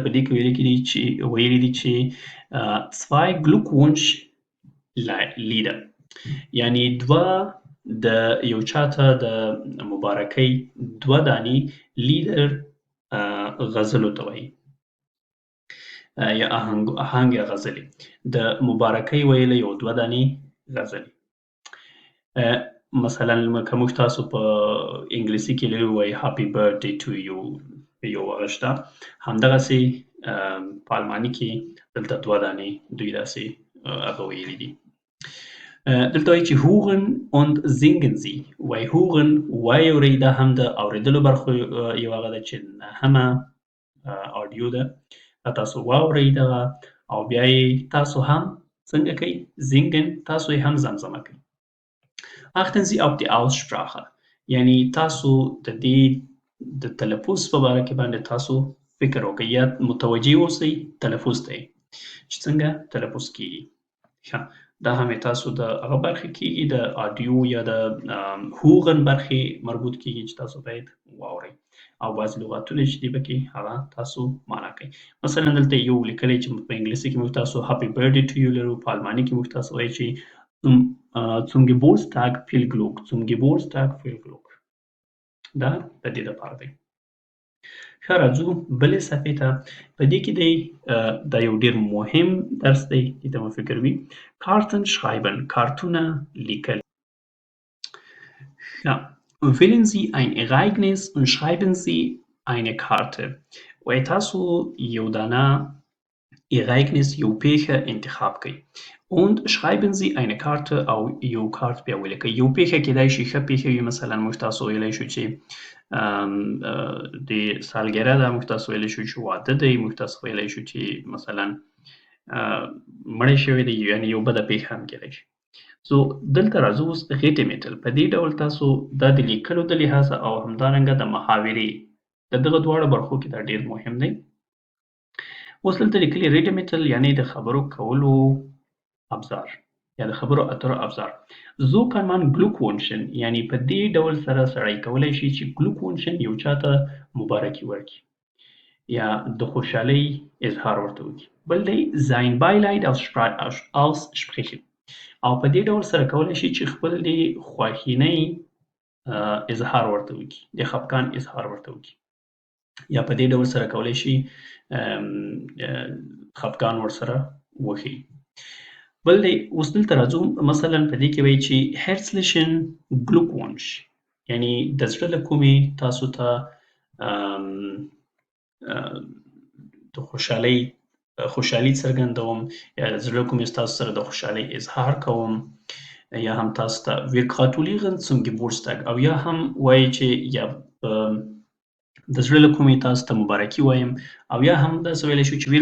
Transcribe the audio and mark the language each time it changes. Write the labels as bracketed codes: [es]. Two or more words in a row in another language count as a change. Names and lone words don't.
[ps] په دې کې ویلي دي چې [de] zwei Glückwunsch Lieder، [ps] یعنی دوه د یو چاته د مبارکۍ دوه دانې لیدر غزلو ته وایي یا آهنګ یا غزلې. د مبارکۍ ویله یو دوه دانې غزلې. مثلا که موږ تاسو په انګلیسي کې وایي [en] happy birthday to you [ps] یو هغه شته، همدغسې په الماني کې دلته دوه دانې دوی داسې هغه ویلي دي. دلته وایي چې [de] hören und singen sie. [ps] وایي hören وایي اورئ، دا هم د اورېدلو برخو یو هغه ده چې نهمه آډیو ده. تاسو واورئ دغه او بیا یې تاسو هم څنګه کوئ؟ singen، تاسو یې هم زمزمه کوئ. [de] achten Sie auf die Aussprache، [ps] یعنی تاسو د دې د تلفظ په باره کې باندې تاسو فکر وکړئ یا متوجه اوسئ تلفظ ته چې څنګه تلفظ کیږي. ښه، دا هم تاسو د هغه برخې کېږي د آډیو یا د هوغن برخې مربوط کېږي چې تاسو باید واورئ او بعضې لغاتونه چې دي پکې هغه تاسو معنا کوئ. مثلا دلته یو لیکلی چې په انګلیسي کې موږ تاسو [en] happy birthday to you [ps] لرو، په الماني کې موږ تاسو وایي چې [de] zum Geburtstag viel Glück. zum Geburtstag viel Glück. [ps] دا د دې لپاره دی. ښه، راځو بلې صفحې ته. په دې کې دی دا یو ډېر مهم درس دی، دې ته مو فکر وي. [de] Karten schreiben، [ps] کارتونه لیکل. ښه، [de] wählen Sie ein Ereignis und schreiben Sie eine Karte. [ps] وایي تاسو یو دانه Ereignis یو پیښه انتخاب کړئ [de] und schreiben Sie eine Karte [ps] او یو کارت بیا ولیکئ. یو پیښه کېدای شي ښه پیښه وي، مثلا موږ تاسو ویلی شو چې د سالګره ده، موږ تاسو ویلی شو چې واده دی، موږ تاسو ویلی شو چې مثلا مړی شوی دی، یعنې یو بده پیښه هم کېدای شي. سو دلته راځو اوس غیټې میټل. په دې ډول تاسو دا د لیکلو د لحاظه او همدارنګه د محاورې د دغه دواړو برخو کې دا ډېر مهم دی. اوس دلته لیکلي ریډمیټل یعنی د خبرو کولو ابزار یا د خبرو اترو ابزار. [de] So kann man Glückwünschen، [ps] یعنی په دې ډول سره سړی کولی شي چې Glückwünschen یو چاته مبارکي ورکړي یا د خوشحالۍ اظهار ورته وکړي. [de] بل دی sein Beileid aussprechen، [ps] او په دې ډول سره کولی شي چې خپل د خواشینۍ اظهار ورته وکړي، د خفګان اظهار ورته وکړي، یا په دې ډول سره کولی شي خفګان ورسره وښیي. بل دی اوس دلته راځو، مثلا په دې کې وایي چې [de] herzlichen Glückwunsch، [ps] یعنی د زړه له کومې تاسو ته د خوشحالي څرګندوم، یا د زړه له کومې تاسو سره د خوشحالۍ اظهار کوم، یا هم تاسو ته [de] wir gratulieren zum Geburtstag، [ps] او یا هم وایي چې یا د زړه له کومې تاسو ته مبارکي وایم او یا هم داسې ویلی شو چې wir